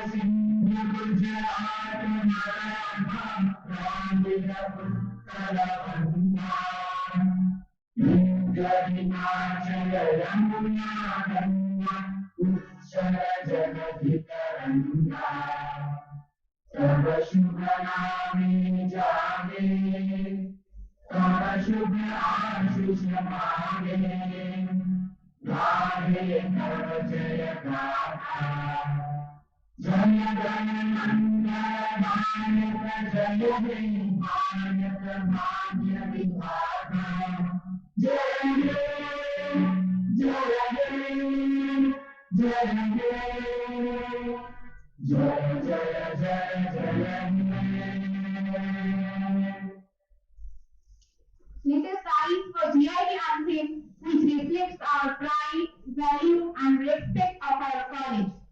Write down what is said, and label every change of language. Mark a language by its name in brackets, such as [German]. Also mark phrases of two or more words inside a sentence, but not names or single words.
[Bangla] সিন্ধু গুজরাট মারাঠা দ্রাবিড় উৎকল বঙ্গ বিন্ধ্য হিমাচল যমুনা গঙ্গা উচ্ছল জগতি তরঙ্গ তব শুভ নামে জাগে তব শুভ আশিস মাগে গাহে তব জয় গাথা জয় গণ মঙ্গল ভারত জয় হে ভারত ভাগ্য বিধাতা জয় হে জয় হে জয় হে জয় জয় জয় জয় जय जय [English] Let us rise for GIET anthem, which reflects our pride, value, and respect of our college.